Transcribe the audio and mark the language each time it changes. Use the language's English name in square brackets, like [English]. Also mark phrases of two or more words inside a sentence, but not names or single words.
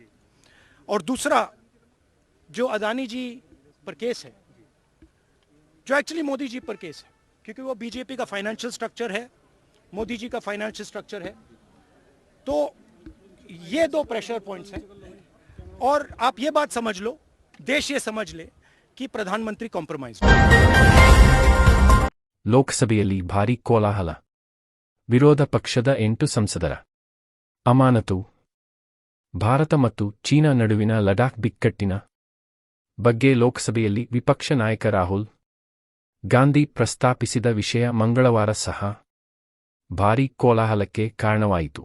[Hindi] और दूसरा जो अदानी जी पर केस है, जो एक्चुअली मोदी जी पर केस है, क्योंकि वो बीजेपी का [English] financial structure [Hindi] है, मोदी जी का [English] financial structure [Hindi] है. तो ये 2 [English] pressure points [Hindi] हैं. और आप ये बात समझ लो, देश ये समझ ले कि प्रधानमंत्री कॉम्प्रोमाइज. [Kannada] ಲೋಕಸಭೆಯಲ್ಲಿ ಭಾರೀ ಕೋಲಾಹಲ. ವಿರೋಧ ಪಕ್ಷದ 8 ಸಂಸದರ ಅಮಾನತು. ಭಾರತ ಮತ್ತು ಚೀನಾ ನಡುವಿನ ಲಡಾಖ್ ಬಿಕ್ಕಟ್ಟಿನ ಬಗ್ಗೆ ಲೋಕಸಭೆಯಲ್ಲಿ ವಿಪಕ್ಷ ನಾಯಕ ರಾಹುಲ್ ಗಾಂಧಿ ಪ್ರಸ್ತಾಪಿಸಿದ ವಿಷಯ ಮಂಗಳವಾರ ಸಹ ಭಾರೀ ಕೋಲಾಹಲಕ್ಕೆ ಕಾರಣವಾಯಿತು.